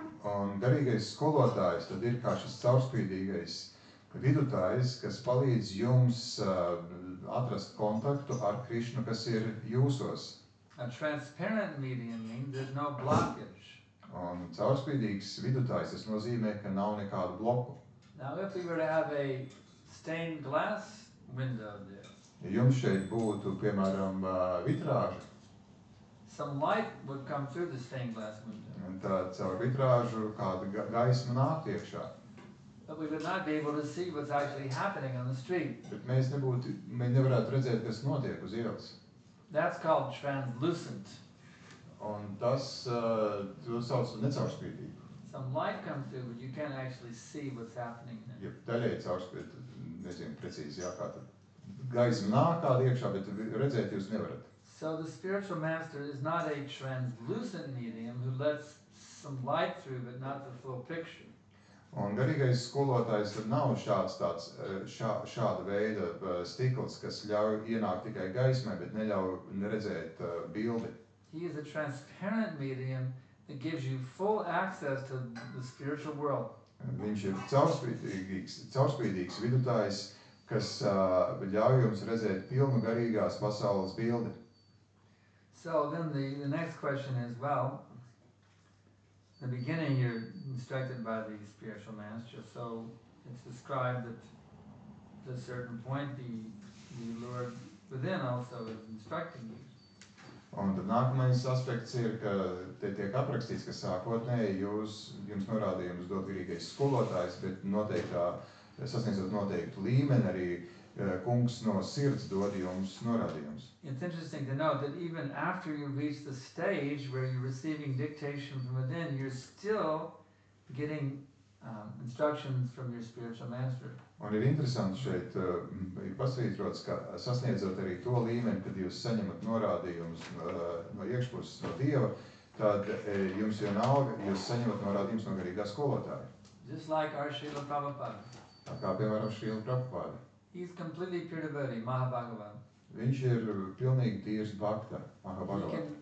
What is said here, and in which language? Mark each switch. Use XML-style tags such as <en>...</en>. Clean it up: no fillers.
<lv>Un garīgais skolotājs tad ir kā šis caurspīdīgais vidutājs, kas palīdz jums atrast kontaktu ar Krishnu, kas ir jūsos.</lv> <en>A transparent medium means there's no blockage.</en> <lv>Un caurspīdīgs vidutājs, tas nozīmē, ka nav nekādu bloku.</lv> <en>Now if we were to have a stained glass window there,</en> <lv>Ja jums šeit būtu, piemēram, vitrāža,</lv> <en>some light would come through the stained glass window.</en> <lv>un tā caur vitrāžu kāda gaisma nāk iekšā.</lv> <en>But we would not be able to see what's actually happening on the street.</en> <lv>Bet mēs nevarētu redzēt, kas notiek uz ielas.</lv> <en>That's called translucent.</en> <lv>Un tas to sauc necaurspīdīgu.</lv> <en>some light come through, but you can't actually see what's happening there.</en> <lv>Ja daļai caurspīd, nezinu precīzi, jā, kā tad gaisma nāk kāda iekšā, bet redzēt jūs nevarat.</lv> <en>So the spiritual master is not a translucent medium who lets some light through, but not the full picture.</en> <lv>Un garīgais skolotājs tad nav tāds šāda veida stikls, kas ļauj ienākt tikai gaismai, bet neļauj redzēt bildi.</lv> <en>He is a transparent medium that gives you full access to the spiritual world.</en> <lv>Viņš ir caurspīdīgs vidutājs, kas ļauj jums redzēt pilnu garīgās pasaules bildi.</lv> <en>So then the next question is, well, in the beginning you're instructed by the spiritual master, so it's described that at a certain point the Lord within also is instructing you.</en> <lv>Un tad nākamais aspekts ir, ka te tiek aprakstīts, ka sākotnēji jums norādījumus dod garīgais skolotājs, bet sasniedzot noteiktu līmeni arī kungs no sirds dod jums norādījumus.</lv> <en>It's interesting to note that even after you reach the stage where you're receiving dictation from within, you're still getting instructions from your spiritual master.</en> <lv>Un ir interesanti šeit pasvītrots, ka sasniedzot arī to līmeni, kad jūs saņemat norādījumus no iekšpuses, no Dieva, tad jums vienalga, jūs saņemat norādījumus no garīgā skolotāja.</lv> <en>Just like our Srila Prabhupada.</en> <lv>Tā kā piemēram Srila Prabhupada.</lv> <en>He's completely pure devotee, Mahabhagavad.</en> <lv>Viņš ir pilnīgi tīrs bhakta, Mahabhagavad.</lv>